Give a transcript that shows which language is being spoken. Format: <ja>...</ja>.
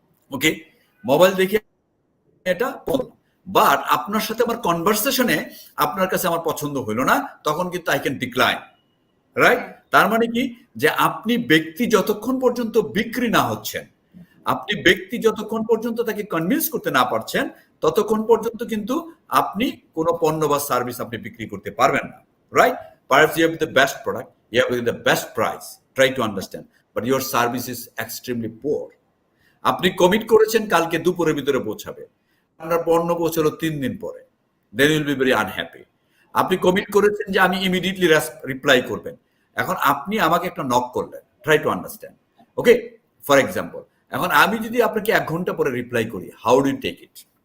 <bn>ওকে, mobile দেখে এটা, but আপনার সাথে আমার কনভারসেশনে আপনার কাছে আমার পছন্দ হইল না, তখন কিন্তু</bn> <en>I can decline, right?</en> <bn>তার মানে কি, যে আপনি ব্যক্তি যতক্ষণ পর্যন্ত বিক্রি না হচ্ছেন, আপনি ব্যক্তি যতক্ষণ পর্যন্ত তাকে কনভিন্স করতে না পারছেন, ততক্ষণ পর্যন্ত কিন্তু আপনি কোনো পণ্য বা সার্ভিস আপনি বিক্রি করতে পারবেন না, right?</bn> <en>Perhaps you have the best product, you have the best price, try to understand, but your service is extremely poor.</en> <bn>আপনি কমিট করেছেন কালকে দুপুরের ভিতরে পৌঁছাবে, আপনার পণ্য পৌঁছালো 3 দিন পরে,</bn> <en>then you will be very unhappy.</en> <bn>আপনি কমিট করেছেন যে আমি ইমিডিয়েটলি রিপ্লাই করবেন, এখন আপনি আমাকে একটা নক করলেন,</bn> <en>Try to understand, okay? For example,</en> <bn>এখন আমি যদি আপনাকে 1 ঘন্টা পরে রিপ্লাই করি,</bn> <en>How do you take it?</en>